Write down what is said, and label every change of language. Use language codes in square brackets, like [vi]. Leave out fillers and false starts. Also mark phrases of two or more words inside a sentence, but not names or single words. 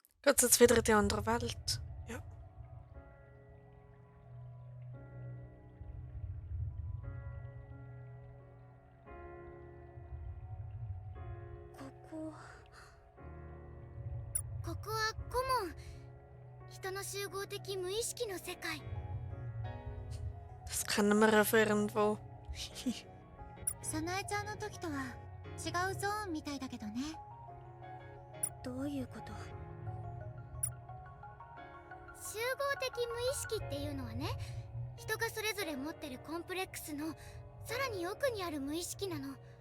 [de] geht's jetzt wieder in die andere Welt. Ja. [ja] ここはコモン。人の集合的無意識の世界。 [de] Das kennen wir ja von irgendwo. [ja] 早苗ちゃんの時とは違うゾーンみたいだけどね。どういうこと？集合的無意識っていうのはね、人がそれぞれ持ってるコンプレックスのさらに奥にある無意識なの。